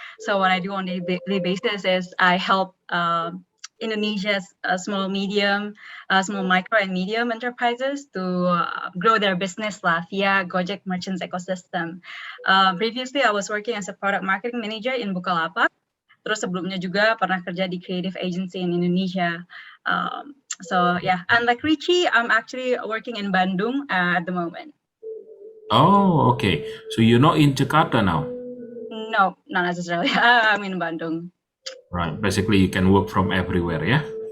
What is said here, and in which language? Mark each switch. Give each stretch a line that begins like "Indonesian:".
English: So what I do on a daily basis is I help Indonesia's small, micro and medium enterprises to grow their business lah via Gojek merchants ecosystem. Previously, I was working as a product marketing manager in Bukalapak.
Indonesian: Terus sebelumnya juga pernah kerja di
English: creative agency in Indonesia. So yeah, unlike Ricci, I'm actually working in Bandung at the moment. Oh, okay. So you're not in Jakarta now? No, not necessarily. I'm in Bandung. Right. Basically, you can work from everywhere, yeah?